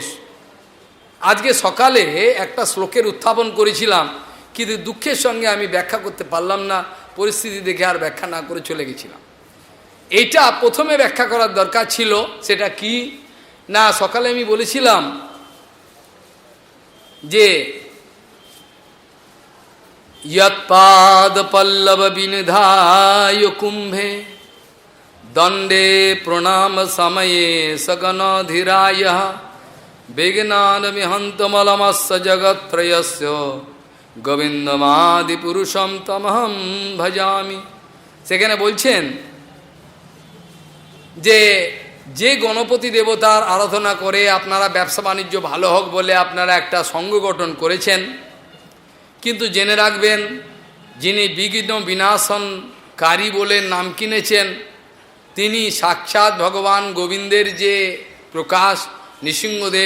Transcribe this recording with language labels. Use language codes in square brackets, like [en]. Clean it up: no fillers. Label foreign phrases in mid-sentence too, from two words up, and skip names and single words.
[bn] আজকে সকালে একটা শ্লোকের উত্থাপন করেছিলাম, কিন্তু দুঃখের সঙ্গে আমি ব্যাখ্যা করতে পারলাম না, পরিস্থিতি দেখে আর ব্যাখ্যা না করে চলে গেছিলাম। এইটা প্রথমে ব্যাখ্যা করার দরকার ছিল। সেটা কি না, সকালে আমি বলেছিলাম যে [sa] यत्पाद पल्लव विनिधाय कुंभे दंडे प्रणाम समये सगनधिराय विघ्नान विहंतमलमस्य जगत्त्रयस्य गोविंदमादि पुरुषम तमहम भजामि। [bn] সেখানে বলছেন যে যে গণপতি দেবতার আরাধনা করে আপনারা ব্যবসা বাণিজ্য ভালো হোক বলে আপনারা একটা সংঘ গঠন করেছেন, কিন্তু জেনে রাখবেন যিনি বিঘ্ন বিনাশনকারী বলে নাম কিনেছেন তিনি সাক্ষাৎ ভগবান গোবিন্দের যে প্রকাশ নৃসিংহদেব।